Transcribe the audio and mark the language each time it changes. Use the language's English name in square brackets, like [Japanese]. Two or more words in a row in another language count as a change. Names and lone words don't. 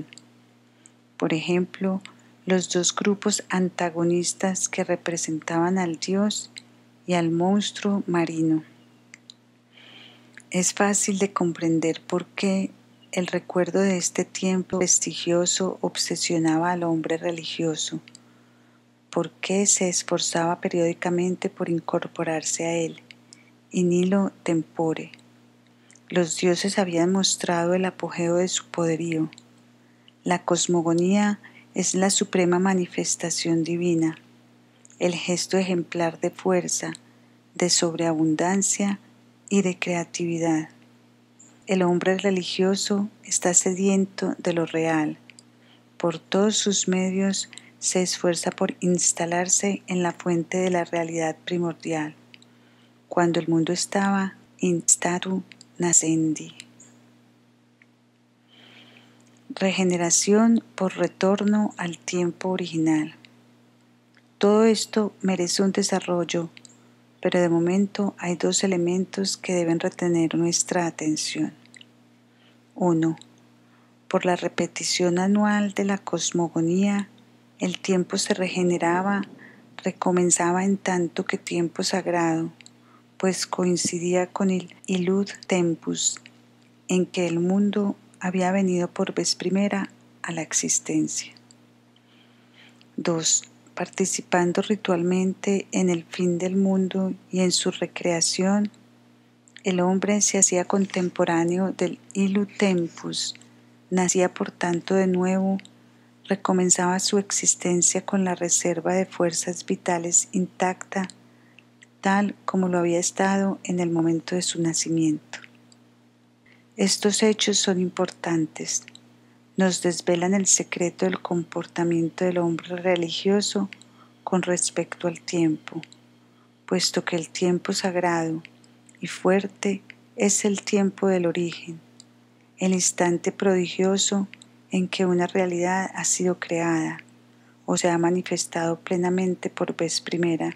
[Spanish] Por ejemplo, los dos grupos antagonistas que representaban al dios y al monstruo marino. Es fácil de comprender por qué el recuerdo de este tiempo prestigioso obsesionaba al hombre religioso, por qué se esforzaba periódicamente por incorporarse a él. [Latin] In illo tempore. [Spanish] Los dioses habían mostrado el apogeo de su poderío. La cosmogonía es la suprema manifestación divina, el gesto ejemplar de fuerza, de sobreabundancia y de creatividad. El hombre religioso está sediento de lo real. Por todos sus medios se esfuerza por instalarse en la fuente de la realidad primordial, cuando el mundo estaba [Latin] in statu nascendi. [Spanish] Regeneración por retorno al tiempo original. Todo esto merece un desarrollo, pero de momento hay dos elementos que deben retener nuestra atención. 1. Por la repetición anual de la cosmogonía, el tiempo se regeneraba, recomenzaba en tanto que tiempo sagrado, pues coincidía con el [Latin] illud tempus, [Spanish] en que el mundo había venido por vez primera a la existencia. 2. Participando ritualmente en el fin del mundo y en su recreación, el hombre se hacía contemporáneo del [Latin] illud tempus, [Spanish] nacía por tanto de nuevo, recomenzaba su existencia con la reserva de fuerzas vitales intacta, tal como lo había estado en el momento de su nacimiento. Estos hechos son importantes, nos desvelan el secreto del comportamiento del hombre religioso con respecto al tiempo, puesto que el tiempo sagrado y fuerte es el tiempo del origen, el instante prodigioso en que una realidad ha sido creada o se ha manifestado plenamente por vez primera.